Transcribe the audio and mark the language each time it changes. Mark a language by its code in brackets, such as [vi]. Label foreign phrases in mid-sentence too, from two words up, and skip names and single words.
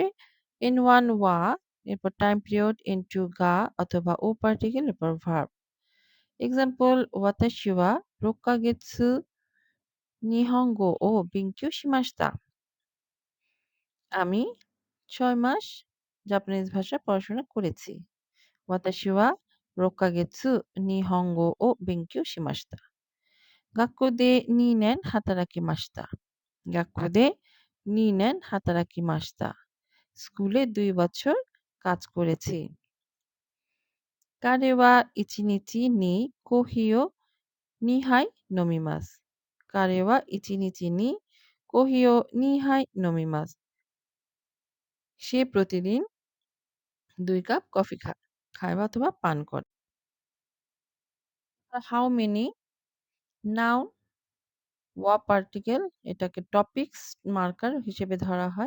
[bn] N1 ওয়া, এরপর [en] time period [bn] N2 গা অথবা ও পার্টিকেল এরপর ভার্ব। [ja] এক্সাম্পল, 私は六ヶ月日本語を勉強しました. [bn] আমি 6 মাস জাপানিজ ভাষা পড়াশোনা করেছি। [ja] 私は 6ヶ月日本語を勉強しました。学校で2年働きました。学校で2年働きました。 [bn] স্কুলে 2 বছর কাজ করেছি। [ja] 彼は1日にコーヒーを2杯飲みます。彼は1日にコーヒーを2杯飲みます。 [bn] সে প্রতিদিন 2 কাপ কফি খায় বা অথবা পান করে। [en] how many noun [bn] ওয়া পার্টিকেল এটাকে টপিকস মার্কার হিসেবে ধরা হয়।